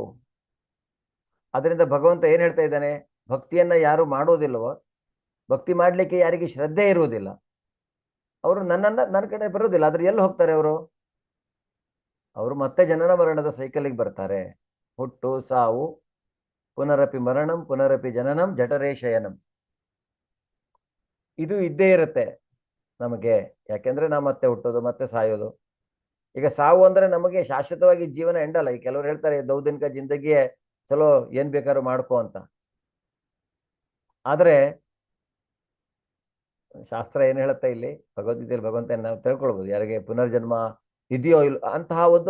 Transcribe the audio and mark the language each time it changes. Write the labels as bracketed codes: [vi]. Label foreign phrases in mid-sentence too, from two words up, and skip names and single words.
[kn] ಅದರಿಂದ ಭಗವಂತ ಏನು ಹೇಳ್ತಾ ಇದ್ದಾನೆ? ಭಕ್ತಿಯನ್ನ ಯಾರು ಮಾಡೋದಿಲ್ವೋ, ಭಕ್ತಿ ಮಾಡಲಿಕ್ಕೆ ಯಾರಿಗೆ ಶ್ರದ್ಧೆ ಇರುವುದಿಲ್ಲ, ಅವರು ನನ್ನ ಕಡೆ ಬರೋದಿಲ್ಲ. ಆದ್ರೆ ಎಲ್ಲಿ ಹೋಗ್ತಾರೆ ಅವರು? ಅವರು ಮತ್ತೆ ಜನನ ಮರಣದ ಸೈಕಲಿಗೆ ಬರ್ತಾರೆ. ಹುಟ್ಟು ಸಾವು, [sa] ಪುನರಪಿ ಮರಣಂ ಪುನರಪಿ ಜನನಂ ಜಠರೇ ಶಯನಂ. [kn] ಇದು ಇದ್ದೇ ಇರುತ್ತೆ ನಮಗೆ. ಯಾಕೆಂದ್ರೆ ನಾವು ಮತ್ತೆ ಹುಟ್ಟೋದು, ಮತ್ತೆ ಸಾಯೋದು. ಈಗ ಸಾವು ಅಂದ್ರೆ ನಮಗೆ ಶಾಶ್ವತವಾಗಿ ಜೀವನ ಎಂಡಲ್ಲ. ಈ ಕೆಲವರು ಹೇಳ್ತಾರೆ [hi] दो दिन ज़िंदगी ये चलो, [kn] ಏನ್ ಬೇಕಾದ್ರೂ ಮಾಡ್ಕೋ ಅಂತ. ಆದ್ರೆ ಶಾಸ್ತ್ರ ಏನ್ ಹೇಳುತ್ತೆ ಇಲ್ಲಿ, ಭಗವದ್ಗೀತೆಯಲ್ಲಿ ಭಗವಂತ ನಾವು ತಿಳ್ಕೊಳ್ಬೋದು, ಯಾರಿಗೆ ಪುನರ್ಜನ್ಮ ಇದೆಯೋ ಇಲ್ಲ ಅಂತಹ ಒಂದು.